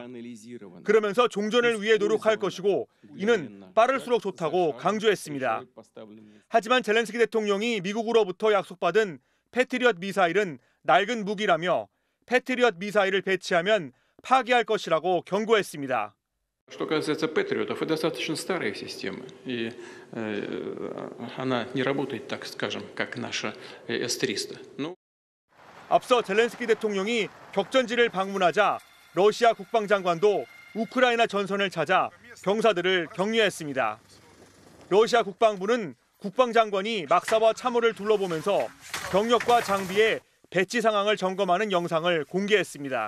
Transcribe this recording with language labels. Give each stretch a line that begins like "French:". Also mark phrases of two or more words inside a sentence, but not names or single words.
Korean: 그러면서 종전을 위해 노력할 것이고 이는 빠를수록 좋다고 강조했습니다. 하지만 젤렌스키 대통령이 미국으로부터 약속받은 패트리엇 미사일은 낡은 무기라며 패트리엇 미사일을 배치하면 파기할 것이라고 경고했습니다.
Russian: Что касается патриотов, это достаточно старая система, и она не работает, так скажем, как наша С-300.
Korean: 앞서 젤렌스키 대통령이 격전지를 방문하자 러시아 국방장관도 우크라이나 전선을 찾아 병사들을 격려했습니다. 러시아 국방부는 국방장관이 막사와 참호를 둘러보면서 병력과 장비의 배치 상황을 점검하는 영상을 공개했습니다.